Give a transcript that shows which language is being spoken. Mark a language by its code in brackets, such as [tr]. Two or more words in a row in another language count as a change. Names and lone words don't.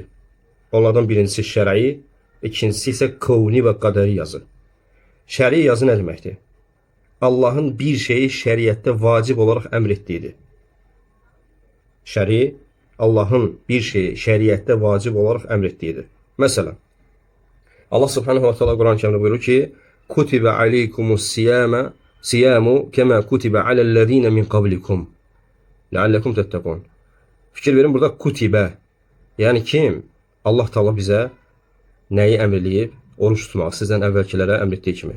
[az] Onlardan birincisi şəri, ikincisi isə kovni və qədəri yazı. Şəri yazı nə deməkdir? Allahın bir şeyi şəriətdə vacib olaraq əmr etdiyidir. Şəri, Allahın bir şeyi şəriətdə vacib olaraq əmr etdiyidir. Məsələn, [ar] الله سبحانه وتعالى [az] Quran-ı Kərimdə buyurur ki, [ar] كتب عليكم الصيام كما كتب على الذين من قبلكم لعلكم تتقون. [az] Fikir verin, burada kutibə, yəni kim? Allah Teala bizə nəyi əmr eləyib? Oruç tutmaq, sizdən əvvəlkilərə əmr etdiyi kimi.